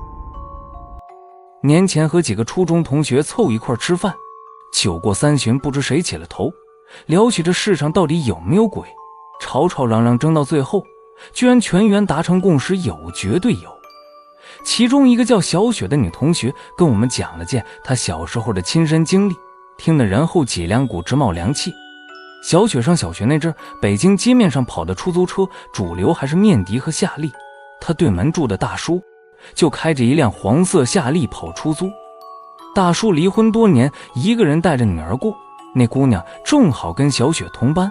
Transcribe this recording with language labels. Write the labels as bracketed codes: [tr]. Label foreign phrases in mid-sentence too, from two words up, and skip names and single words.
[zh] 年前和幾個初中同學湊一塊吃飯，酒過三巡，不知誰起了頭，聊起這世上到底有沒有鬼，吵吵嚷嚷爭到最後，居然全員達成共識，有，絕對有。其中一個叫小雪的女同學跟我們講了件她小時候的親身經歷，聽得人後脊梁骨直冒涼氣。小雪上小学那陣，北京街面上跑的出租車主流還是面的和夏利，她对门住的大叔就開着一輛黃色夏利跑出租。大叔離婚多年，一個人帶着女兒過，那姑娘正好跟小雪同班。